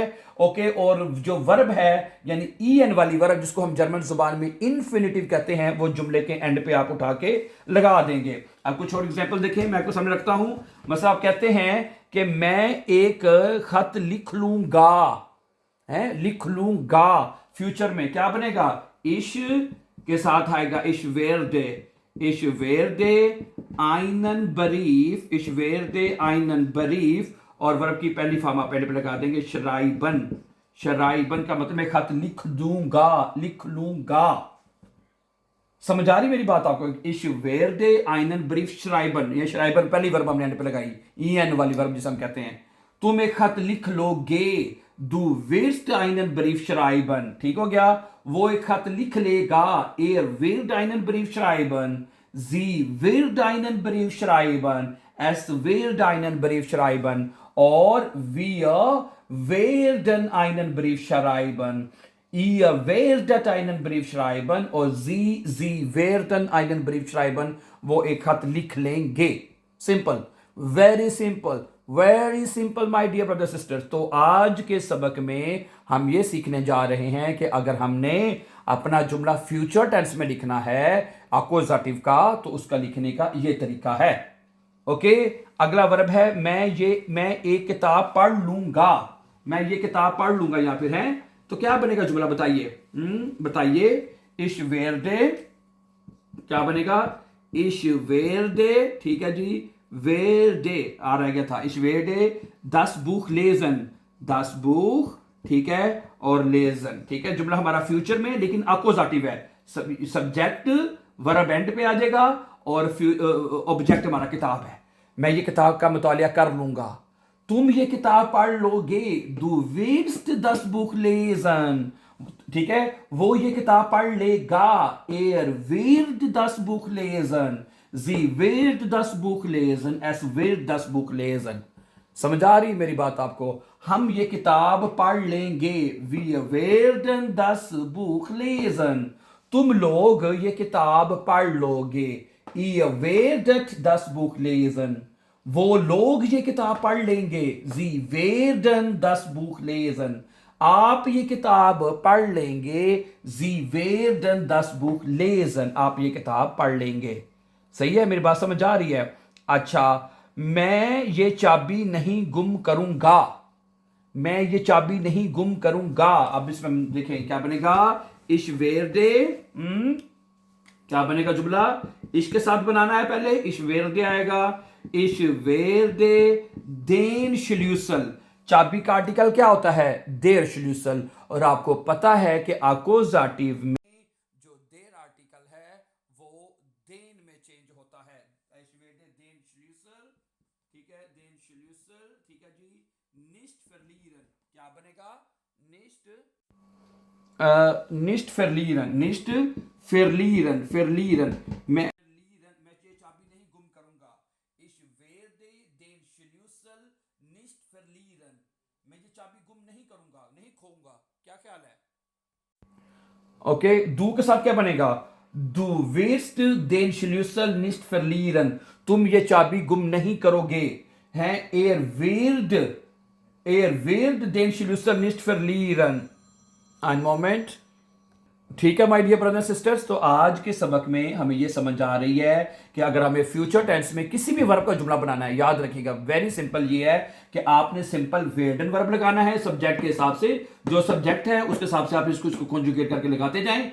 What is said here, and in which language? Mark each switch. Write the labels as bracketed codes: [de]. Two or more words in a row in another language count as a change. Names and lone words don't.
[ur] اوکے، اور جو ورب ہے یعنی ای این والی ورب، جس کو ہم جرمن زبان میں انفینیٹو کہتے ہیں، وہ جملے کے اینڈ پہ آپ اٹھا کے لگا دیں گے. اب کچھ اور ایگزامپل دیکھیں، میں آپ کو سامنے رکھتا ہوں۔ مطلب آپ کہتے ہیں کہ میں ایک خط لکھ لوں گا، ہے لکھ لوں گا. فیوچر میں کیا بنے گا؟ اش کے ساتھ آئے گا [de] ich werde einen Brief, ich werde einen Brief, [ur] اور ورب کی پہلی فارم آپ پہلے پہ لگا دیں گے schreiben، schreiben کا مطلب میں خط لکھ لوں گا. سمجھ آ رہی میری بات آپ کو? [de] ich werde einen Brief schreiben, [ur] یہ schreiben پہلی ورب ہم نے پہ لگائی، en والی ورب جسے ہم کہتے ہیں. تم ایک خط لکھ لو گے, [de] du wirst einen Brief schreiben, [ur] ٹھیک ہو گیا? وہ ایک خط لکھ لے گا, [de] wird einen Brief schreiben, sie wird einen Brief schreiben, es wird einen Brief schreiben, और wir werden einen Brief schreiben, ihr werdet einen Brief schreiben, और sie werden einen Brief schreiben, [ur] وہ ایک خط لکھ لیں گے. [en] simple, very simple my dear brother sisters. [ur] تو آج کے سبق میں ہم یہ سیکھنے جا رہے ہیں کہ اگر ہم نے اپنا جملہ [en] future tense [ur] میں لکھنا ہے اکیوزیٹو کا، تو اس کا لکھنے کا یہ طریقہ ہے. اوکے، اگلا ورب ہے میں ایک کتاب پڑھ لوں گا، میں یہ کتاب پڑھ لوں گا، یہاں پر ہے. تو کیا بنے گا جملہ بتائیے? [de] बताइए। ich werde, [ur] کیا بنے گا? [de] ich werde, [ur] ٹھیک ہے جی، werde آ رہ گیا تھا, [de] ich werde das Buch lesen, das Buch, [ur] ٹھیک ہے، اور lesen، ٹھیک ہے. جملہ ہمارا فیوچر میں لیکن اکیوزیٹو ہے, [en] subject verb [ur] اینڈ پہ آ جائے گا اور آبجیکٹ ہمارا کتاب ہے. میں یہ کتاب کا مطالعہ کر لوں گا، تم یہ کتاب پڑھ لو گے, [de] du wirst das Buch lesen, [ur] ٹھیک ہے، وہ یہ کتاب پڑھ لے گا, [de] wird das Buch lesen, sie wird das Buch lesen, es wird das Buch lesen। [ur] سمجھ آ رہی میری بات آپ کو؟ ہم یہ کتاب پڑھ لیں گے, [de] wir werden das Buch lesen, [ur] تم لوگ یہ کتاب پڑھ لو گے, [de] ihr werdet das Buch lesen, [ur] وہ لوگ یہ کتاب پڑھ لیں گے, [de] sie werden das Buch lesen, [ur] آپ یہ کتاب پڑھ لیں گے, [de] sie werden das Buch lesen, [ur] آپ یہ کتاب پڑھ لیں گے. صحیح ہے، میری بات سمجھ آ رہی ہے؟ اچھا، میں یہ چابی نہیں گم کروں گا، میں یہ چابی نہیں گم کروں گا. اب اس میں دیکھیں کیا بنے گا? [de] ich werde, [ur] کیا بنے گا جملہ? اس کے ساتھ بنانا ہے پہلے, [de] ich werde आएगा, ich werde den Schlüssel, [ur] چابی کا آرٹیکل کیا ہوتا ہے? [de] der Schlüssel, [ur] اور آپ کو پتا ہے کہ اکیوزیٹو میں جو der آرٹیکل ہے وہ den میں چینج ہوتا ہے. [de] ich werde den Schlüssel, [ur] ٹھیک ہے, [de] den Schlüssel, [ur] ٹھیک ہے جی, [de] nicht verlieren, [ur] کیا بنے گا? [de] nicht verlieren, [ur] میں یہ چابی نہیں گم کروں گا, [de] ich werde den Schlüssel nicht verlieren, [ur] میں یہ چابی گم نہیں کروں گا، نہیں کھوؤں گا۔ کیا خیال ہے? اوکے، du کے ساتھ کیا بنے گا? [de] du wirst den Schlüssel nicht verlieren, [ur] تم یہ چابی گم نہیں کرو گے، ہیں, [de] er wird den Schlüssel nicht verlieren। Ein Moment, [ur] ٹھیک ہے [en] my dear brother sisters. [ur] تو آج کے سبق میں ہمیں یہ سمجھ آ رہی ہے کہ اگر ہمیں [en] future tense [ur] میں کسی بھی ورب کا جملہ بنانا ہے، یاد رکھیے گا [en] very simple [ur] یہ ہے کہ آپ نے سمپل ویرڈن ورب لگانا ہے سبجیکٹ کے حساب سے، جو سبجیکٹ ہے اس کے حساب سے آپ اس کو کنجوگیٹ کر کے لگاتے جائیں.